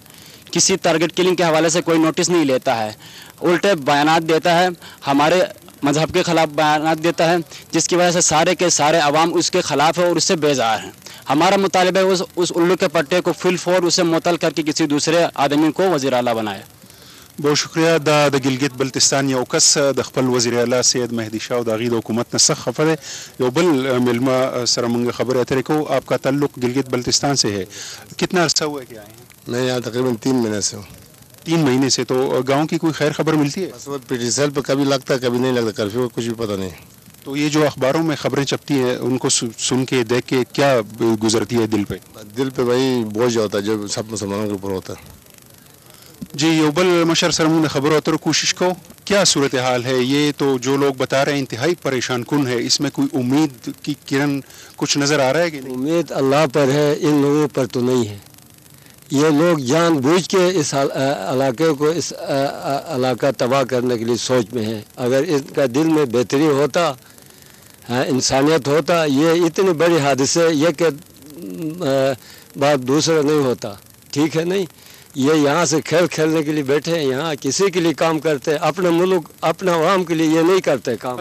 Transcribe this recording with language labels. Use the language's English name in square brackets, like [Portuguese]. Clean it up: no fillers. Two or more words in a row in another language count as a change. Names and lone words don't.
[Urdu] کسی ٹارگٹ کلنگ کے حوالے سے کوئی نوٹس نہیں لیتا ہے، الٹے بیانات دیتا ہے، ہمارے مذہب کے خلاف بیانات دیتا ہے، جس کی وجہ سے سارے کے سارے عوام اس کے خلاف ہے اور اس سے بیزار ہیں. ہمارا مطالبہ ہے اس الو کے پٹے کو فل فور اسے معطل کر کے کسی دوسرے آدمی کو وزیر اعلیٰ بنائے. بہت شکریہ. [Pashto] دا د ګلګت بلتستان یو کس د خپل وزیر اعلی سید مهدی شاه او د هغې د حکومت نه سخت خفه دی. یو بل ملما سره موږ خبرې اترې کوو. [Urdu] آپ کا تعلق گلگت بلتستان سے ہے، کتنا عرصہ ہوا ہے کہ آئے ہیں؟ میں یہاں تقریباً 3 مہینے سے ہوں. 3 مہینے سے. تو گاؤں کی کوئی خیر خبر ملتی ہے؟ بس وہ پی سیل پہ کبھی لگتا ہے کبھی نہیں لگتا، کرفیو کچھ بھی پتہ نہیں. تو یہ جو اخباروں میں خبریں چپتی ہیں ان کو سن کے دیکھ کے کیا گزرتی ہے دل پہ؟ دل پہ وہی بوجھ ہوتا ہے جو سب مسلمانوں کے اوپر ہوتا ہے. [Pashto] جی یو بل مشر سره موږ د خبرو اترو کوشش کو. [Urdu] کیا صورتحال ہے؟ یہ تو جو لوگ بتا رہے ہیں انتہائی پریشان کن ہے، اس میں کوئی امید کی کرن کچھ نظر آ رہا ہے کہ نہیں؟ امید اللہ پر ہے، ان لوگوں پر تو نہیں ہے. یہ لوگ جان بوجھ کے اس علاقے کو اس علاقہ تباہ کرنے کے لیے سوچ میں ہیں. اگر ان کا دل میں بہتری ہوتا، انسانیت ہوتا، یہ اتنے بڑے حادثے یہ کے بات دوسرا نہیں ہوتا. ٹھیک ہے نہیں، یہ یہاں سے کھیل کھیلنے کے لیے بیٹھے ہیں، یہاں کسی کے لیے کام کرتے ہیں، اپنے ملک اپنا عوام کے لیے یہ نہیں کرتے کام.